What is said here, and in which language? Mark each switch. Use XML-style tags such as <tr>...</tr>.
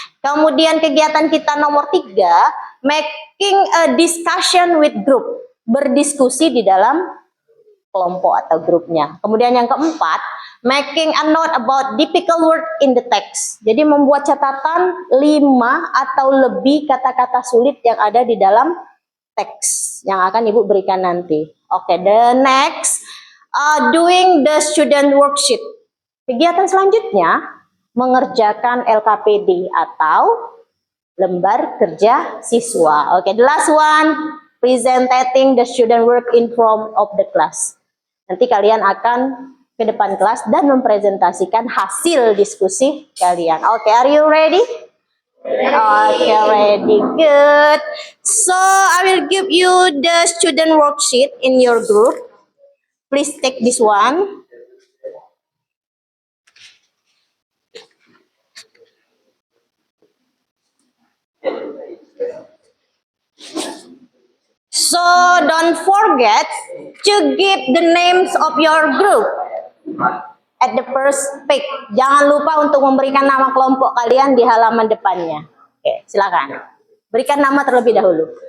<id>Kemudian kegiatan kita nomor 3,</id> <en>making a discussion with group,</en> <id>berdiskusi di dalam kelompok atau grupnya. Kemudian yang keempat,</id> <en>making a note about difficult word in the text.</en> <id>Jadi membuat catatan 5 atau lebih kata-kata sulit yang ada di dalam teks yang akan Ibu berikan nanti.</id> <en>Oke, the next, doing the student worksheet.</en> <id>Kegiatan selanjutnya, mengerjakan LKPD atau lembar kerja siswa.</id> <en>Oke, the last one, presenting the student work in front of the class.</en> <id>Nanti kalian akan ke depan kelas dan mempresentasikan hasil diskusi kalian.</id> <en>Oke, are you ready? Oke, ready, good. So, I will give you the student worksheet in your group. Please take this one. So don't forget to give the names of your group. at the first page.</en> <id>Jangan lupa untuk memberikan nama kelompok kalian di halaman depannya. Oke, silakan. Berikan nama terlebih dahulu.</id>